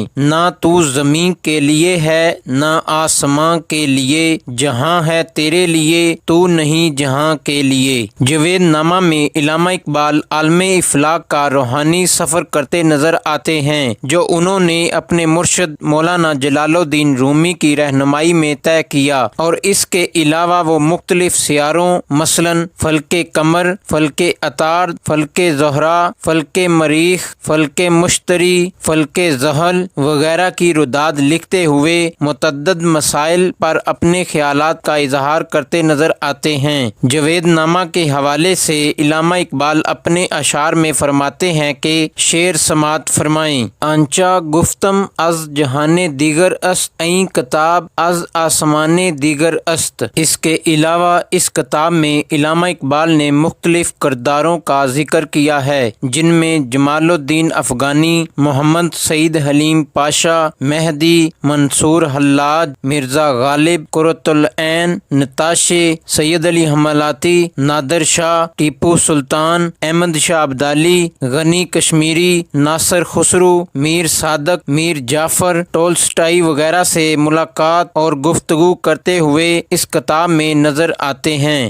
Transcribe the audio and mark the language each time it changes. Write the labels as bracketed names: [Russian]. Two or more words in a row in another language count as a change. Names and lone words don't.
[Urdu] نہ تو زمین کے لیے ہے نہ آسماں کے لیے، جہاں ہے تیرے لیے تو نہیں جہاں کے لیے۔ جاوید نامہ میں علامہ اقبال عالم افلاک کا روحانی سفر کرتے نظر آتے ہیں جو انہوں نے اپنے مرشد مولانا جلال الدین رومی کی رہنمائی میں طے کیا، اور اس کے علاوہ وہ مختلف سیاروں مثلاً فلک قمر، فلک عطارد، فلک زہرہ، فلک مریخ، فلک مشتری، فلک زحل وغیرہ کی رداد لکھتے ہوئے متعدد مسائل پر اپنے خیالات کا اظہار کرتے نظر آتے ہیں۔ جاوید نامہ کے حوالے سے علامہ اقبال اپنے اشعار میں فرماتے ہیں کہ شعر سماعت فرمائیں۔ [Persian] آنچا گفتم از جہان دیگر است، این کتاب از آسمان دیگر است۔ [Urdu] اس کے علاوہ اس کتاب میں علامہ اقبال نے مختلف کرداروں کا ذکر کیا ہے، جن میں جمال الدین افغانی، محمد سعید حلیم پاشا، مہدی، منصور حلاج، مرزا غالب، قرۃ العین، نتاشے، سید علی حملاتی، نادر شاہ، ٹیپو سلطان، احمد شاہ ابدالی، غنی کشمیری، ناصر خسرو، میر صادق، میر جعفر، ٹولسٹائی وغیرہ سے ملاقات اور گفتگو کرتے ہوئے اس کتاب میں نظر آتے ہیں۔